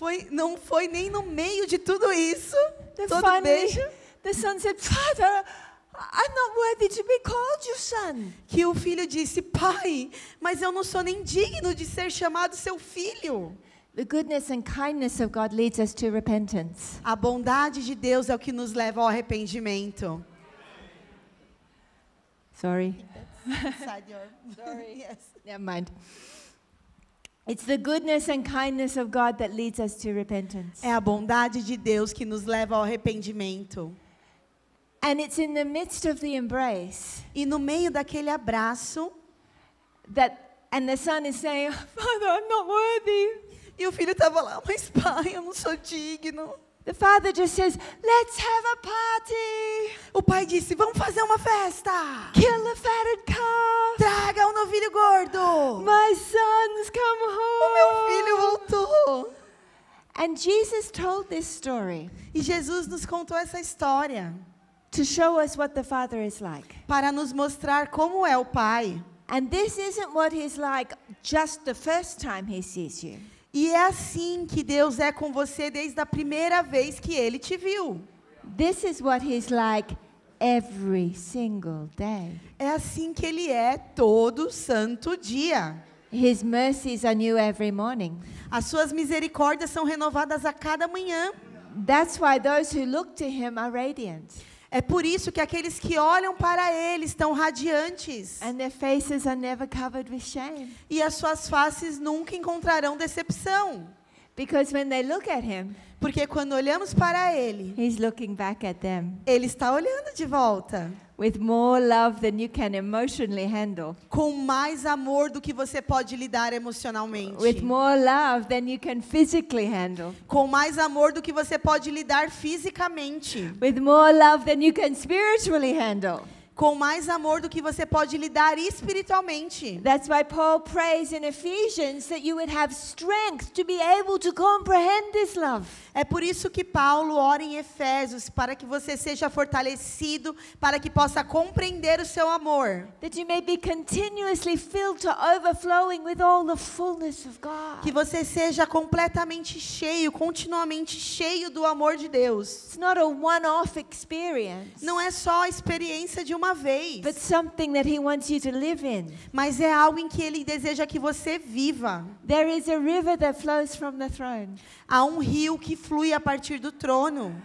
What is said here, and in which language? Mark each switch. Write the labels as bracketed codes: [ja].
[pt] Não foi nem no meio de tudo isso. Todo [en] finally, [pt] beijo. [en] the son said, Father, I'm not worthy to be called your son. [pt] Que o filho disse: pai, mas eu não sou nem digno de ser chamado seu filho. [en] The goodness and kindness of God leads us to repentance. [pt] A bondade de Deus é o que nos leva ao arrependimento. [en] Sorry. Sorry. Yes. Never mind. It's the goodness and kindness of God that leads us to repentance. [pt] É a bondade de Deus que nos leva ao arrependimento. [en] And it's in the midst of the embrace [pt] E no meio daquele abraço, [en] and the son is saying, Father, I'm not worthy. [pt] e o filho estava lá: mas pai, eu não sou digno. [en] The father just says, let's have a party. [pt] O pai disse: vamos fazer uma festa. [en] Kill the fatted calf. [pt] Traga um novilho gordo. [en] My son's come home. [pt] O meu filho voltou. [en] And Jesus told this story [pt] E Jesus nos contou essa história [en] to show us what the Father is like. [pt] para nos mostrar como é o pai. [en] And this isn't what he's like just the first time he sees you. [pt] E é assim que Deus é com você desde a primeira vez que Ele te viu. [en] This is what he's like every single day. [pt] É assim que Ele é todo santo dia. [en] His mercies are new every morning. [pt] As suas misericórdias são renovadas a cada manhã. [en] That's why those who look to him are radiant. [pt] É por isso que aqueles que olham para ele estão radiantes. [en] And their faces are never covered with shame. [pt] E as suas faces nunca encontrarão decepção. [en] Because when they look at him, [pt] Porque quando olhamos para ele, [en] he's looking back at them [pt] ele está olhando de volta. [en] with more love than you can emotionally handle. [pt] Com mais amor do que você pode lidar emocionalmente. [en] With more love than you can physically handle. [pt] Com mais amor do que você pode lidar fisicamente. [en] With more love than you can spiritually handle. [pt] Com mais amor do que você pode lidar espiritualmente. [en] That's why Paul prays in Ephesians that you would have strength to be able to comprehend this love. [pt] É por isso que Paulo ora em Efésios, para que você seja fortalecido, para que possa compreender o seu amor. [en] That you may be continuously filled to overflowing with all the fullness of God. [pt] Que você seja completamente cheio, continuamente cheio do amor de Deus. [en] It's not a one-off experience, [pt] Não é só a experiência de uma vez, [en] but something that he wants you to live in. [pt] mas é algo em que Ele deseja que você viva. [en] There is a river that flows from the throne, [pt] Há um rio que flui a partir do trono,